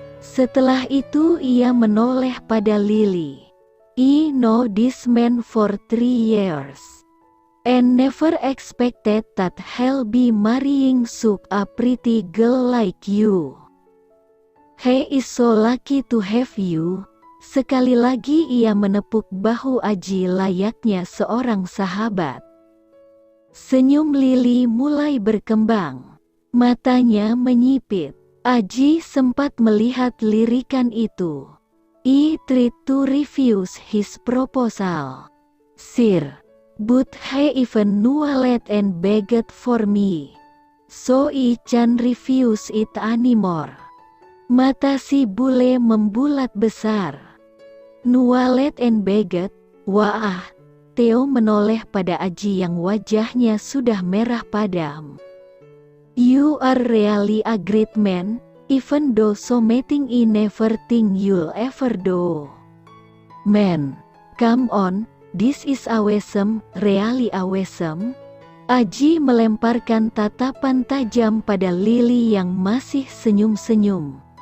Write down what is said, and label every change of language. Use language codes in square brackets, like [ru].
[id] Setelah itu ia menoleh pada Lily. [en] "I know this man for 3 years. And never expected that he'll be marrying such a pretty girl like you. He is so lucky to have you." [id] Sekali lagi ia menepuk bahu Aji layaknya seorang sahabat. Senyum Lily mulai berkembang. Matanya menyipit. Aji sempat melihat lirikan itu. [en] "I tried to refuse his proposal, sir. But he even knelt and begged for me. So I can't refuse it anymore." [id] Mata si bule membulat besar. [en] "Knelt and begged?" [id] Wah. Theo menoleh pada Aji yang wajahnya sudah merah padam. [en] "You are really a great man, even though so meeting I never think you'll ever do. Man, come on, this is awesome, really awesome." [id] Aji melemparkan tatapan tajam pada Lily yang masih senyum-senyum.